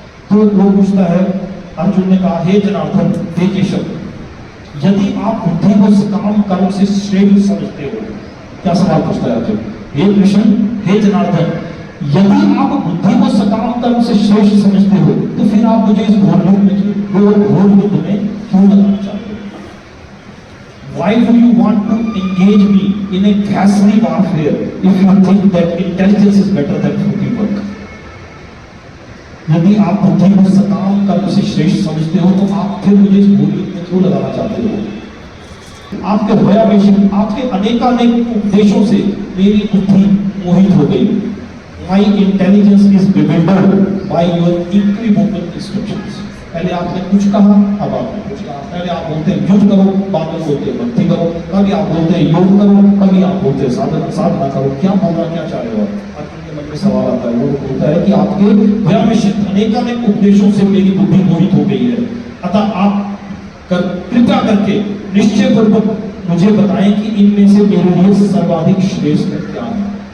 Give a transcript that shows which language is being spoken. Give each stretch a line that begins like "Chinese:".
Hindi: तो वो पूछता है, अर्जुन ने कहा, हे जनार्दन, हे केशव, यदि आप बुद्धि को सकाम कर्म से श्रेष्ठ समझते हो। क्या सवाल पूछता है अर्जुन? हे कृष्ण, हे जनार्दन, यदि आप बुद्धि को सकाम कर्म से श्रेष्ठ समझते हो तो फिर आप मुझे इस घोर युद्ध में क्यों लगाना चाहते हो?
English: Why do you want to engage me in a ghastly warfare if you think that intelligence is better than fruity work?
Hindi: यदि आप बुद्धि को सकाम कर्म से श्रेष्ठ समझते हो तो आप फिर मुझे इस घोर युद्ध में क्यों लगाना चाहते हो? आपके भयावेश, आपके अनेकानेक उपदेशों से मेरी बुद्धि मोहित हो गई।
English: My intelligence is bewildered by your equivocal instructions.
Hindi: पहले आपने कुछ कहा, अब आपने कुछ कहा। पहले आप बोलते हैं युद्ध करो, बाद में बोलते हैं भक्ति करो, कभी आप बोलते हैं योग करो, कभी आप बोलते हैं साधना करो। क्या बोलना, क्या चाह रहे हो? अर्जुन के मन में सवाल आता है। वो बोलता है कि आपके व्यामिश्रित अनेकानेक उपदेशों से मेरी बुद्धि मोहित हो गई है, अतः आप कृपया करके निश्चय पूर्वक मुझे बताएं कि इनमें से मेरे लिए सर्वाधिक श्रेष्ठ क्या है।